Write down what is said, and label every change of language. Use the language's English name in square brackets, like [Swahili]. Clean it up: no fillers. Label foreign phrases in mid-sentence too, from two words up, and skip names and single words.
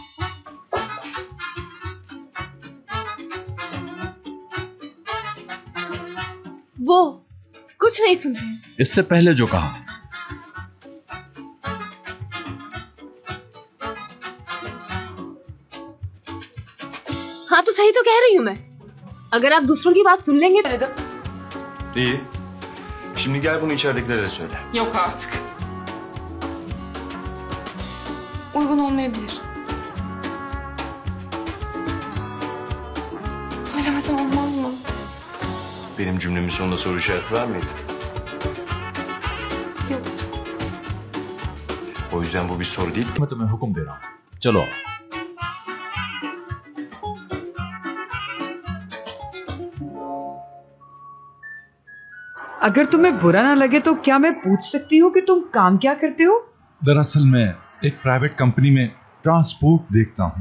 [Hindi] वो कुछ नहीं सुनते। इससे पहले जो कहा। हाँ तो सही तो कह रही हूँ मैं। अगर आप दूसरों की बात सुन लेंगे। [Turkish] İyi. Şimdi gel bunu içeridekilere de söyle. Yok artık. Uygun olmayabilir. Söylemesem olmaz mı? Benim cümlemin sonunda soru işareti var mıydı? Yok. O yüzden bu bir soru değil. [Hindi] मैं तुम्हें हुक्म दे रहा हूँ, चलो। अगर तुम्हें बुरा ना लगे तो क्या मैं पूछ सकती हूँ कि तुम काम क्या करते हो? दरअसल मैं एक प्राइवेट कंपनी में ट्रांसपोर्ट देखता हूँ।